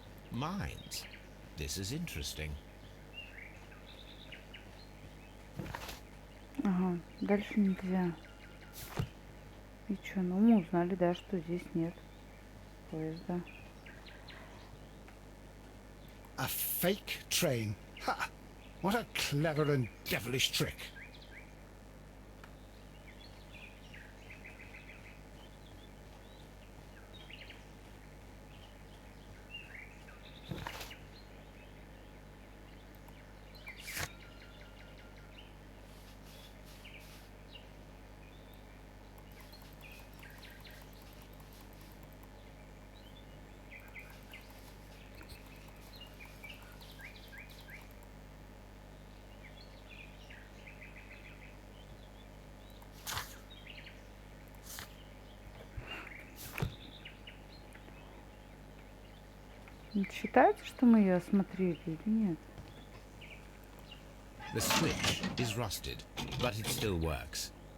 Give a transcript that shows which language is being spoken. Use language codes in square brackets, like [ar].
[en] Mines. This is interesting. [ru] Ага, дальше нельзя. И чё, ну мы узнали, да, что здесь нет поезда. [en] A fake train. Ha! What a clever and devilish trick. [ru] Считается, что мы ее осмотрели или нет? [en] The switch is rusted, but it still works.